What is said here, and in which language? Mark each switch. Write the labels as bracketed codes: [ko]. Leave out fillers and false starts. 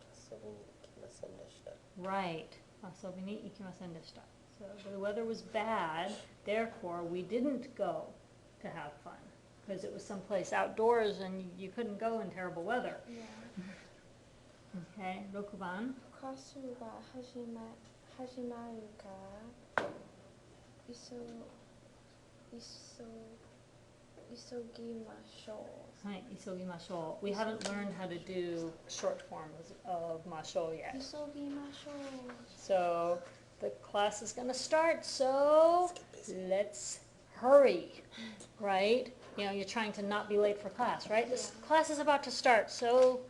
[ja] 遊びに行きませんでした。 [en] Right. [ja] 遊びに行きませんでした。 [en] So the weather was bad, therefore we didn't go to have fun. Because it was someplace outdoors and you couldn't go in terrible weather. Yeah. Okay, 6番。 [ja] 歌手が始まるから急ぎましょう。はい、急ぎましょう。 [en] We haven't learned how to do short forms of ましょう yet. [ja] 急ぎましょう。 [en] So the class is going to start, so let's hurry, right? You know, you're trying to not be late for class, right? This class is about to start, so